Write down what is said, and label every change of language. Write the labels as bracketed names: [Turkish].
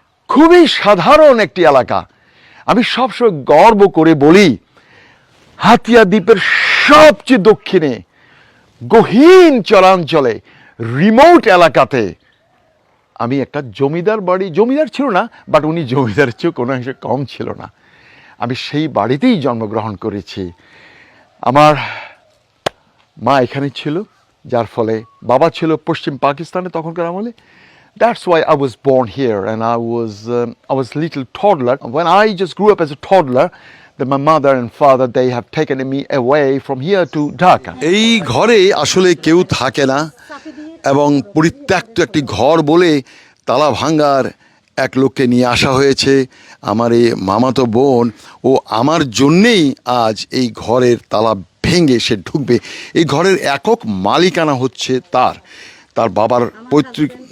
[Bangla] খুবই সাধারণ একটি এলাকা। আমি সবসময় গর্ব করে বলি, হাতিয়া দ্বীপের সবচেয়ে দক্ষিণে গহীন চরাঞ্চলে রিমোট এলাকাতে আমি একটা জমিদার ছিল না, বাট উনি জমিদারের চেয়েও কোনো অংশে কম ছিল না। আমি সেই বাড়িতেই জন্মগ্রহণ করেছি। আমার মা এখানে ছিল, যার ফলে বাবা ছিল পশ্চিম পাকিস্তানে তখনকার আমলে। [English] That's why I was born here, and I was little toddler. When I just grew up as a toddler, then my mother and father, they have taken me away from here to Dhaka. [Bangla] এই ঘরে আসলে কেউ থাকে না, এবং পরিত্যক্ত একটি ঘর বলে তালা ভাঙ্গার এক লোককে নিয়ে আসা হয়েছে। আমার এই মামাতো বোন, ও আমার জন্যেই আজ এই ঘরের তালা ভেঙে সে ঢুকবে। এই ঘরের একক মালিকানা হচ্ছে তার বাবার পৈতৃক।